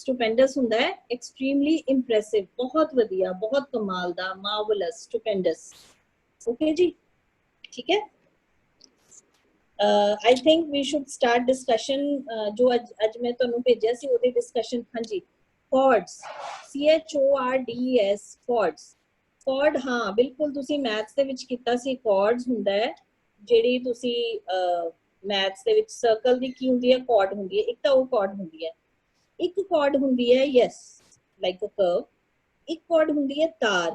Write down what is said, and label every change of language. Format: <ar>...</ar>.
<pa>stupendous ਹੁੰਦਾ ਹੈ</pa> <en>extremely impressive,</en> <pa>ਬਹੁਤ ਵਧੀਆ, ਬਹੁਤ ਕਮਾਲ ਦਾ, marvelous, stupendous। okay ਜੀ, ਠੀਕ ਹੈ।</pa> <en>I think we should start discussion।</en> <pa>ਜੋ ਅੱਜ ਮੈਂ ਤੁਹਾਨੂੰ ਭੇਜਿਆ ਸੀ ਉਹਦੇ discussion। ਹਾਂਜੀ, chords, CHORDS, chords, chord। ਹਾਂ ਬਿਲਕੁਲ, ਤੁਸੀਂ ਮੈਥਸ ਦੇ ਵਿੱਚ ਕੀਤਾ ਸੀ, chords ਹੁੰਦਾ ਹੈ ਜਿਹੜੀ ਤੁਸੀਂ ਮੈਥਸ ਦੇ ਵਿੱਚ ਸਰਕਲ ਦੀ ਕੀ ਹੁੰਦੀ ਹੈ, chord ਹੁੰਦੀ ਹੈ। ਇੱਕ ਤਾਂ ਉਹ chord ਹੁੰਦੀ ਹੈ, ਇੱਕ chord ਹੁੰਦੀ ਹੈ</pa> <en>yes like a curve,</en> <pa>ਇੱਕ chord ਹੁੰਦੀ ਹੈ ਤਾਰ।</pa>